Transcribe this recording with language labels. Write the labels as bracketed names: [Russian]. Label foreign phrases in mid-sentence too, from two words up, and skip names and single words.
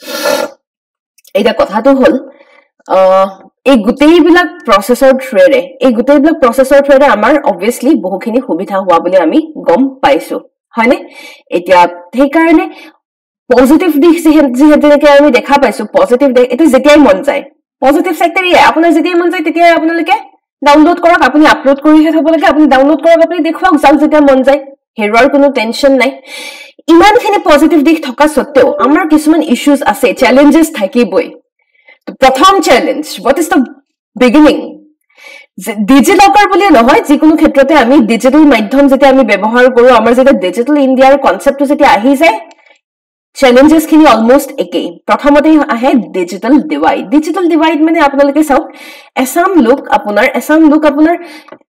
[Assamese] এইটা কথাটো হল এই গুটেইবিলাক প্ৰসেসৰ থ্ৰুৰে আমাৰ obviously বহুখিনি সুবিধা হোৱা বুলি আমি গম পাইছো হয়নে এতিয়া সেই কাৰণে পজিটিভ দিশ যেহেতুকে আমি দেখা পাইছো পজিটিভ দিশ এটা যেতিয়াই মন যায় পজিটিভ সেক্টৰ আপোনাৰ যেতিয়াই মন যায় তেতিয়া আপোনালোকে ডাউনলোড কৰক আপুনি আপলোড কৰিহে থব লাগে আপুনি ডাউনলোড কৰক আপুনি দেখুৱাওক যাক যেতিয়া মন যায় হেৰুৱাৰ কোনো টেনচন নাই ইমানখিনি পজিটিভ দিশ থকা সত্ত্বেও আমাৰ কিছুমান ইস্যুজ আছে চ্যালেঞ্জেস থাকিবই তো প্ৰথম চ্যালেঞ্জ [English] what is the beginning [Assamese] ডিজি লকাৰ বুলি নহয় যিকোনো ক্ষেত্ৰতে আমি ডিজিটাল মাধ্যম যেতিয়া আমি ব্যৱহাৰ কৰো আমাৰ যেতিয়া ডিজিটাল ইণ্ডিয়াৰ কনসেপ্টটো যেতিয়া আহি যায় challenges খিনি almost একেই প্ৰথমতে আহে [English] digital divide [Assamese] মানে আপোনালোকে চাওক এছাম লোক আপোনাৰ